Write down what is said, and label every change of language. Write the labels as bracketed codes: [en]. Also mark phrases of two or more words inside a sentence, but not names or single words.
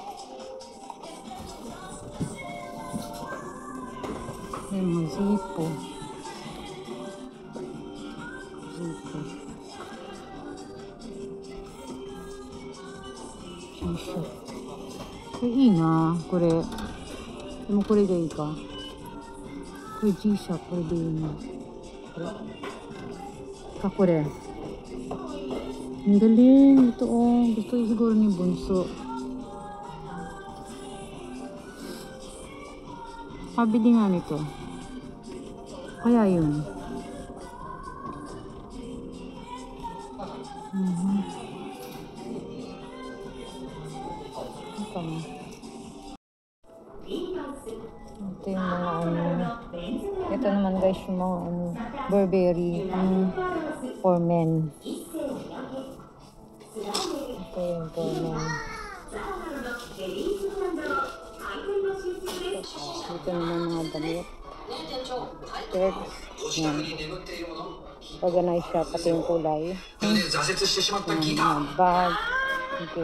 [tl] May mga zipo. Ina, kore. [ja] でもこれがいいか？これG-Shock、これでいいな. [tl] Kore. Ang galing. Ito gusto ko siguro ni Bunso. Pabili nga nito. Kaya yun. Ito yung mga ito naman guys yung mga Burberry [en] for men. [tl] Ito yung [en] for men. [tl] Ito naman mga damit. Shirts. Yan. Organize siya pati yung kulay. Mga bag. Okay.